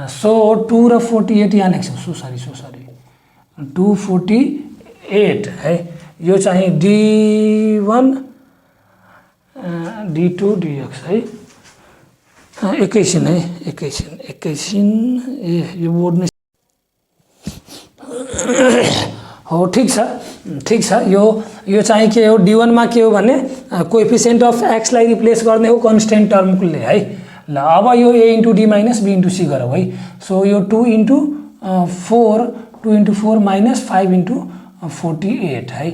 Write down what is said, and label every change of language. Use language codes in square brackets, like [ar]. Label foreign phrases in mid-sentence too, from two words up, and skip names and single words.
[ne] सो 2 र 48 यहाँ लेख्छौँ। सो सरी 248 है। यो चाहिँ d1 d2 dx है। एकैछिन यो बोर्ड में हो। ठीक छ। यो चाहिँ के हो, d1 मा के हो भने [en] coefficient of x [ne] लाई रिप्लेस गर्ने हो [en] constant termले [ne] है। ल अब यो a × d - b × c गरौँ है। सो यो 2 × 4 -5 × 48 है।